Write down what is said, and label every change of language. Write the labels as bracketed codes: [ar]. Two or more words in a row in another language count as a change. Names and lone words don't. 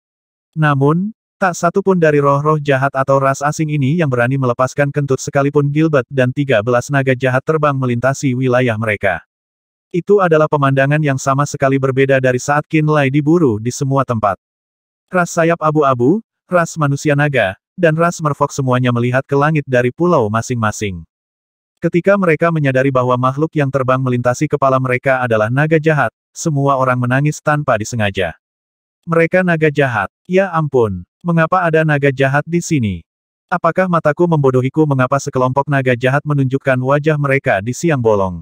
[id] Namun, tak satu pun dari roh-roh jahat atau ras asing ini yang berani melepaskan kentut sekalipun Gilbert dan 13 naga jahat terbang melintasi wilayah mereka. Itu adalah pemandangan yang sama sekali berbeda dari saat Qin Lai diburu di semua tempat. Ras sayap abu-abu, ras manusia naga, dan ras merfolk semuanya melihat ke langit dari pulau masing-masing. Ketika mereka menyadari bahwa makhluk yang terbang melintasi kepala mereka adalah naga jahat, semua orang menangis tanpa disengaja. Mereka naga jahat. Ya ampun, mengapa ada naga jahat di sini? Apakah mataku membodohiku mengapa sekelompok naga jahat menunjukkan wajah mereka di siang bolong?